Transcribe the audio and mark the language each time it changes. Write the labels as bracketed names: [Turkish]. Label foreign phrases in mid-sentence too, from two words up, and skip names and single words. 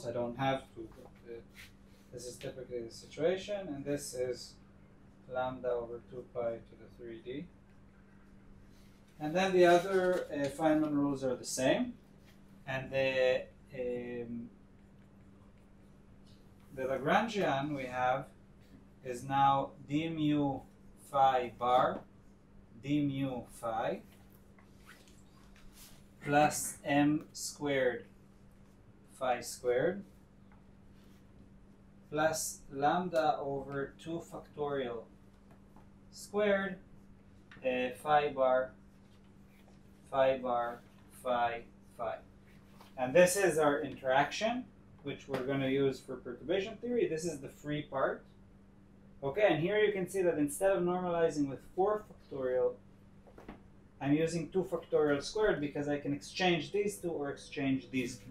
[English] I don't have to, but this is typically the situation, and this is lambda over 2 pi to the 3d. And then the other Feynman rules are the same. And the Lagrangian we have is now d mu phi bar d mu phi plus m squared phi squared plus lambda over 2 factorial squared phi bar phi phi. And this is our interaction, which we're going to use for perturbation theory. This is the free part. Okay, and here you can see that instead of normalizing with 4 factorial, I'm using 2 factorial squared because I can exchange these two or exchange these two.